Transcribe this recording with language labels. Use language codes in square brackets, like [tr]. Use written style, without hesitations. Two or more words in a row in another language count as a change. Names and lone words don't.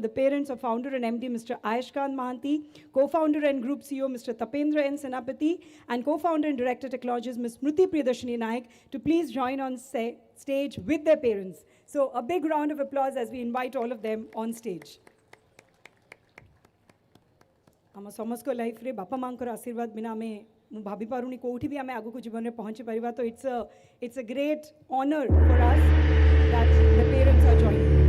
[en] The parents of founder and MD, Mr. Ayushkant Mahanti, co-founder and group CEO, Mr. Tapendra N. Senapati, and co-founder and director technologies, Ms. Smriti Priyadarshini Naik, to please join on stage with their parents. So a big round of applause as we invite all of them on stage. [or] ଆମ ସମସ୍ତଙ୍କ ଲାଇଫ୍ରେ ବାପା ମାଙ୍କର ଆଶୀର୍ବାଦ ବିନା ଆମେ ମୁଁ ଭାବି ପାରୁନି କୋଉଠି ବି ଆମେ ଆଗକୁ ଜୀବନରେ ପହଞ୍ଚି ପାରିବା ତ [en] it's a great honor for us that the parents are joining.